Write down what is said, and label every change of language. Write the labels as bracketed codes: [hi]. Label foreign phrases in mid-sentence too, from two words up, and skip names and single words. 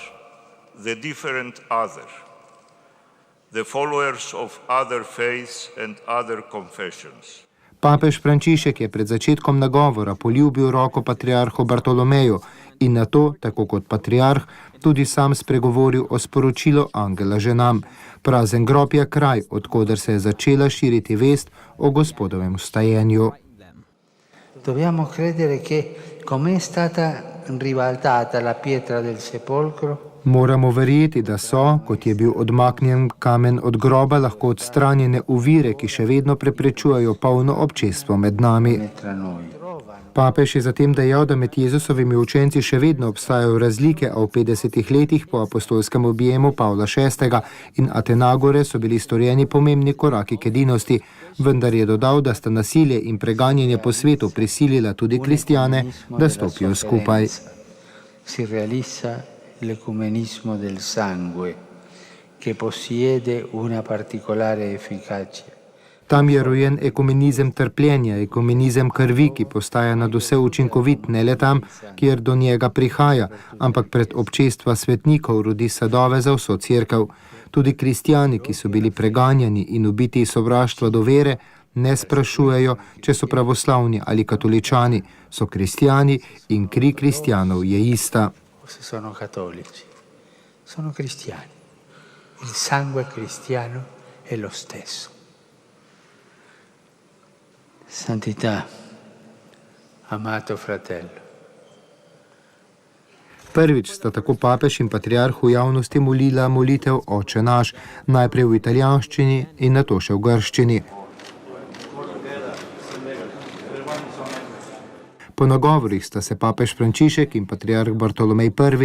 [sl] Papež Frančišek je pred začetkom nagovora poljubil roko patriarhu Bartolomeju in nato, tako kot patriarh, tudi sam spregovoril o sporočilu angela ženam. Prazen grob je kraj, odkoder se je začela širiti vest o Gospodovem vstajenju. [it] Dobbiamo credere che come è stata ribaltata la pietra del sepolcro. [sl] Moramo verjeti, da so, kot je bil odmaknjen kamen od groba, lahko odstranjene ovire, ki še vedno preprečujejo polno občestvo med nami. Papež je zatem dejal, da med Jezusovimi učenci še vedno obstajajo razlike, a v 50 letih po apostolskem objemu Pavla VI. In Atenagore so bili storjeni pomembni koraki k edinosti, vendar je dodal, da sta nasilje in preganjanje po svetu prisilila tudi kristjane, da stopijo skupaj. [it] L'ecumenismo del sangue, che possiede una particolare efficacia. [sl] Tam je rojen ekumenizem trpljenja, ekumenizem krvi, ki postaja nadvse učinkovit ne le tam, kjer do njega prihaja, ampak pred občestva svetnikov rodi sadove za vso cerkev. Tudi kristjani, ki so bili preganjani in ubiti iz sovraštva do vere, ne sprašujejo, če so pravoslavni ali katoličani, so kristjani in kri kristjanov je ista. [it] Se sono cattolici, sono cristiani. Il sangue cristiano è lo stesso. Santità, amato fratello. [sl] Prvič sta tako papež in patriarh v javnosti molila molitev Oče naš, najprej v italijanščini in nato še v grščini. Po nagovorih sta se papež Frančišek in patriarh Bartolomej I.